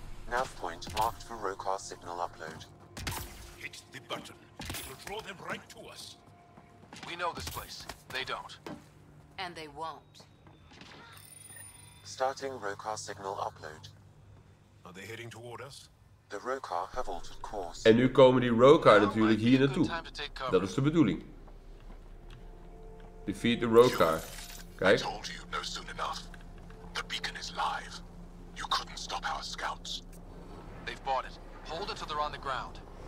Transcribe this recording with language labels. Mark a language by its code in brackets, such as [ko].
[en] Nav point marked for Rokar signal upload. Hit the button. It will draw them right to us. We know this place. They don't. And they won't. Starting Rokar signal upload. Are they heading toward us? The Rokar have altered course. [nl] En nu komen die Rokar natuurlijk hier naartoe. Dat is de bedoeling. [en] Defeat the Rokar. [nl] Kijk. [en] I told you no soon enough. The beacon is live. You couldn't stop our scouts. They've bought it. Hold it till they're on the ground.